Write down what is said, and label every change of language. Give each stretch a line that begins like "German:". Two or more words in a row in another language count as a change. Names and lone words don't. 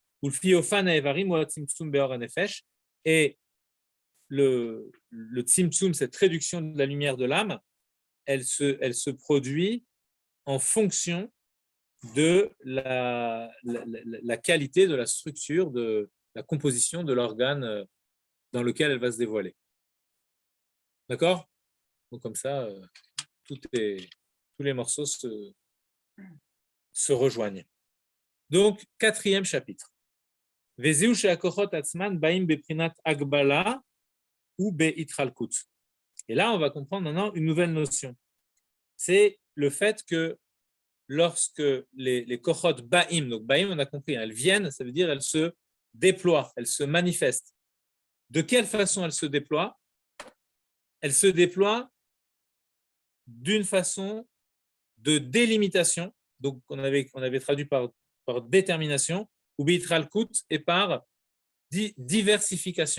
French: Et le tzimtzum, cette réduction de la lumière de l'âme, elle se produit en fonction de la qualité, de la structure, de la composition de l'organe dans lequel elle va se dévoiler. D'accord? Donc comme ça, tous les morceaux se rejoignent. Donc, 4e chapitre.
Hebrew: וזהו שהכוחות עצמם באים בפרטות הגבלה או בהתחלקות.
French: Et là, on va comprendre maintenant une nouvelle notion. C'est le fait que lorsque les
Hebrew: כוחות באים,
French: donc ba'im, on a compris, elles viennent, ça veut dire elles se déploient, elles se manifestent. De quelle façon elles se déploient? Elles se déploient d'une façon de délimitation. Donc, on avait traduit par détermination, ou bitralkut, et par diversification.